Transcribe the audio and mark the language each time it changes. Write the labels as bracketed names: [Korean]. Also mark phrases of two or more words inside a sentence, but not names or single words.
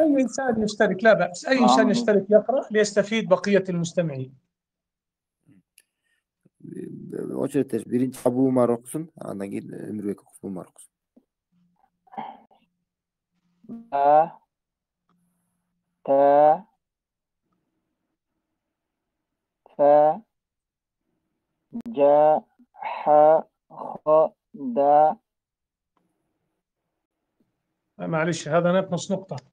[Arabic] أي إنسان يشترك، لا بأس، أي إنسان يشترك يقرأ ليستفيد بقية المستمعين. [Kyrgyz] Очередь биринчи Абу Умар окусун, андан кийин Өмүрбек Умар окусун. [Arabic] با تا ثا جا حا خا دا معلش هذا ناقص نقطة.